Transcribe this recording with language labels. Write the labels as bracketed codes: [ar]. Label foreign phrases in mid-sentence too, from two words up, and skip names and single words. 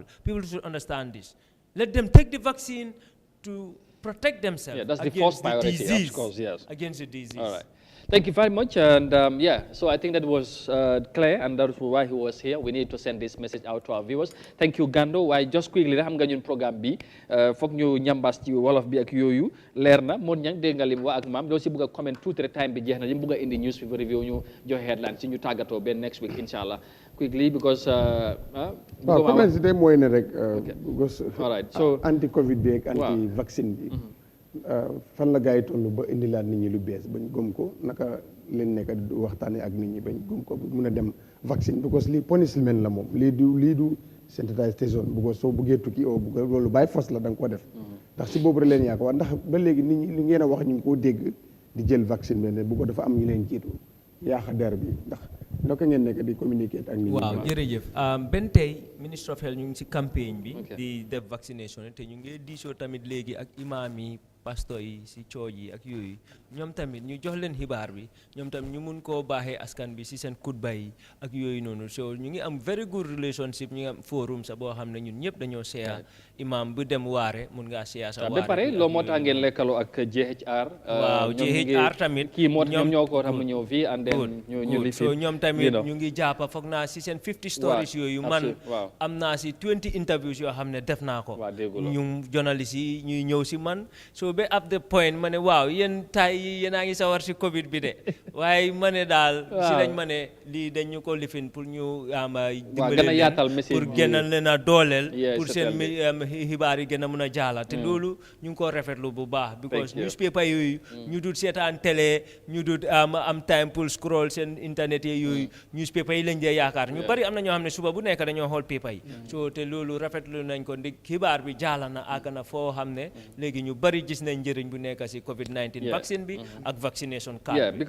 [en] People should understand this. Let them take the vaccine to protect themselves that's the against first priority, the disease. of course, Against the disease. All right. Thank you very much. And so I think that was clear, and that's why he was here. We need to send this message out to our viewers. Thank you, Gando. Why just quickly, [wo] xam nga ñun programme bi foog ñu ñambas ci wolof bi ak yooyu leer na mon ñang dégg nga lim wa ak maam doo si bëgg a comment tuuti rek time bi jeex na ñu bëgg a indi [en] news paper review [wo] ñu joxe headline ci ñu tàggatoo benn [en] next week inshallah quickly because [wo] comment si tey mooy ne rek because [en] all right so [wo] anti covid bi ak anti vaccine bi fan la gars yi toll ba indilaat nit ñi lu bees bañ gëm ko naka leen nekk di waxtaanee ak nit ñi bañ gëm ko mun a dem vaccine because lii punishment la moom lii du sensitization bu ko soo buggee tukki oo bu loolu bàyyi fos la da nga ko def ndax si boobu rek leen yaakaar ndax ba léegi nit ñi li ngeen a wax ñu ngi koo dégg di jël vaccine bi ne bu ko dafa am ñu leen jiitu yaaxa der bi ndax naka ngeen nekk di communiquer ak nit ñi. waaw jërëjëf benn tey [en] Ministre of Health [wo] ñu ngi si campagne bi di def vaccination te ñu ngi diisoo tamit léegi ak imam yi pastor yi si church yi ak yooyu ñoom tamit ñu jox leen xibaar bi ñoom tamit ñu mun koo baaxee askan bi si seen kutba yi ak yooyu noonu so ñu ngi am [en] very good relationship [wo] ñu ngi am forum sa boo xam ne ñun ñëpp dañoo seya imam bu dem waare mun ngaa seya sa waare ba pare loo moo tax ngeen lekkaloo ak JHR waaw JHR tamit kii moo ñoom ñoo ko tax mu ñëw fii [en] and then [wo] ñu li so ñoom tamit ñu ngi jàppa foog naa si seen 50 stories yooyu man am naa si 20 interviews yoo xam ne def naa ko ñu journaliste yi ñuy ñëw si man so ba [en] up the point [wo] ma ne waaw yéen tay yi yéen a ngi sawar si covid bi de waaye ma ne daal si lañ ma ne lii dañ ñu ko lifin pour ñu dimbale leen pour gënal leen a dooleel pour seen xibaar yi gën a mën a jaala te loolu ñu ngi ko rafetlu bu baax because newspaper yooyu ñu dut seetaan télé ñu dut am time pour scroll seen internet yi yooyu newspaper yi lañ dee yaakaar ñu bari am na ñoo xam ne suba bu nekk dañoo xool paper yi so te loolu rafetlu nañ ko ndi xibaar bi jaala na àgg na foo xam ne léegi ñu bari gis nañ njëriñ bu nekk si COVID-19 vaccine bi ak [en] vaccination card [wo] bi